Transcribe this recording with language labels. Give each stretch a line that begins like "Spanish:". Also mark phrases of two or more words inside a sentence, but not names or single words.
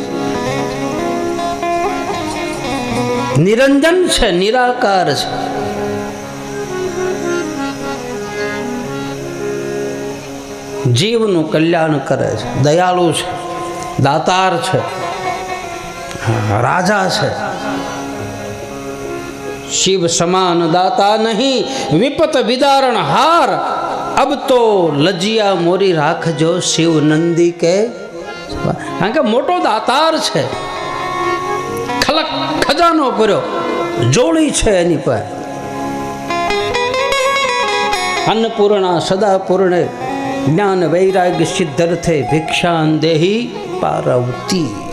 Gujarati: નિરંજન છે, નિરાકાર છે. જીવનું કલ્યાણ કરે છે, દયાળુ છે, દાતાર છે, રાજા છે.
Hindi: शिव समान दाता नहीं विपत विदारण हार. अब तो लजिया मोरी રાખજો शिव नंदी के.
Gujarati: કારણ કે મોટો દાતાર છે, ખલક ખજાનો કર્યો, જોડી છે એની પાસે.
Sanskrit: अन्नपूर्णा सदा पूर्णे ज्ञान वैराग्य सिद्धर्थे भिक्षान देही पार्वती.